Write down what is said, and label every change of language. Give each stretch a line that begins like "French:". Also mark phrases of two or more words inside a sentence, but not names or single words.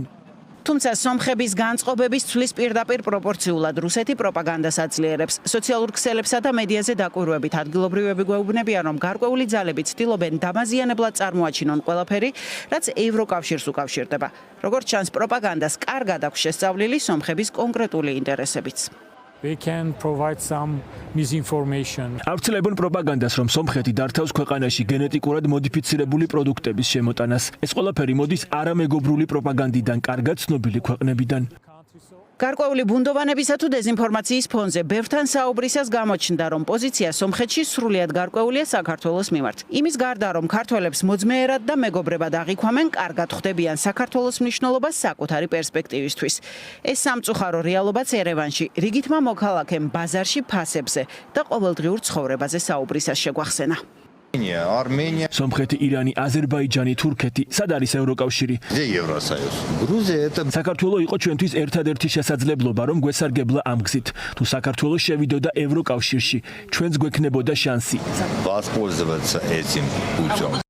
Georgian: თუმცა სომხების განწყობების ცვლის პირდაპირ პროპორციულად რუსეთი პროპაგანდას აძლიერებს. სოციალურ ქსელებსა და მედიაზე დაკვირვებით ადგილობრივები გვეუბნებიან, რომ გარკვეული ძალები ცდილობენ დამაზიანებლად წარმოაჩინონ ყველაფერი, რაც ევროკავშირს უკავშირდება. როგორც ჩანს, პროპაგანდას კარგად აქვს შესწავლილი სომხების კონკრეტული ინტერესებიც.
English: they can provide some misinformation.
Georgian: ავრცელებენ პროპაგანდას, რომ სომხეთი დართავს ქვეყანაში გენეტიკურად მოდიფიცირებული პროდუქტების შემოტანას. ეს ყველაფერი მოდის არამეგობრული პროპაგანდიდან, კარგად ცნობილი ქვეყნებიდან. გარკვეული ბუნდოვანებისა თუ დეზინფორმაციის ფონზე ბევრთან საუბრისას გამოჩნდა, რომ პოზიცია სომხეთში სრულიად გარკვეულია საქართველოს მიმართ. იმის გარდა, რომ ქართველებს მოძმეერად და მეგობრებად აღიქვამენ, კარგად ხვდებიან საქართველოს მნიშვნელობას საკუთარი პერსპექტივისთვის. ეს სამწუხარო რეალობაც ერევანში რიგითმა მოქალაქემ ბაზარში ფასებზე და ყოველდღიურ ცხოვრებაზე საუბრისას შეგვახსენა. Армения. სომხეთი, ირანი, აზერბაიჯანი, თურქეთი, სად არის ევროკავშირი?
Russian: Где Евросоюз? Грузия это
Georgian: საქართველო იყო ჩვენთვის ერთადერთი შესაძლებლობა, რომ გვესარგებლა ამ გზით. თუ საქართველო შევიდოდა ევროკავშირში, ჩვენც გვექნებოდა შანსი.
Russian: воспользоваться этим путем.